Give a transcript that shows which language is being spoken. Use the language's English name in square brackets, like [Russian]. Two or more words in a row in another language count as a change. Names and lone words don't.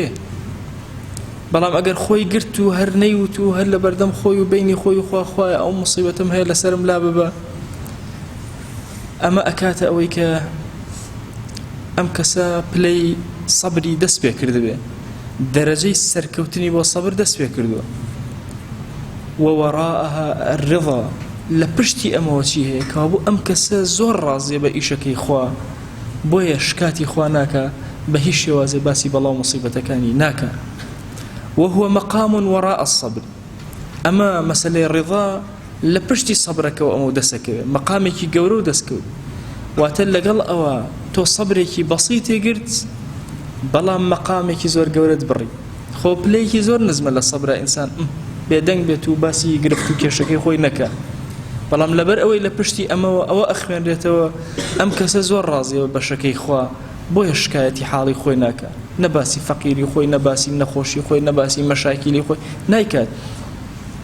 [Central Kurdish] بەڵام ئەگەر خۆی گرت و هەر نەیوت و هەر لە بەردەم خۆی و بینی خۆی و خوایە ئەو موسیبەتم هەیە لەسرم لا ببە، ئەمە ئەکاتە ئەوەی کە ئەم کەسە پلەی سەبری دەست پێ کردبێ، دەرەجەی سەرکەوتنی بۆ سەبر دەست پێ کردووە. [Arabic] ووەڕائەها الرضا، [Central Kurdish] لە پشتی ئەمەوە چی هەیە؟ کەوابوو ئەم کەسە زۆر ڕازیە بە ئیشەکەی خوا، بۆیە شکاتی خوا ناکە، بە هیچ شێوازێ باسی بەڵاو موسیبەتەکانی ناکە. [Arabic] وهو مقام وراء الصبر، [Central Kurdish] ئەمە مەسەلەی ڕضا لە پشتی سەبرەکەەوە ئەمە دەسەکەوێت، مەقامێکی گەورە و دەستکەوت. واتە لەگەڵ ئەوە تۆ سەبرێکی بەسیتێ گرت بەڵام مەقامێکی زۆر گەورەت بڕی. خۆ پلەیەکی زۆر نزمە لە سەبرە ئینسان بێدەنگ بێت و باسی گرفت و کێشەکەی خۆی نەکە، بەڵام لەبەر ئەوەی لە پشتی ئەمەوە ئەوە ئەخوێنرێتەوە ئەم کەسە زۆر ڕازیەوە بە شەکەی خوا، بۆیە شکایەتی حاڵی خۆی ناکە، نەباسی فەقیری خۆی، نەباسی نەخۆشی خۆی، نەباسی مەشاکیلی خۆی نایکات.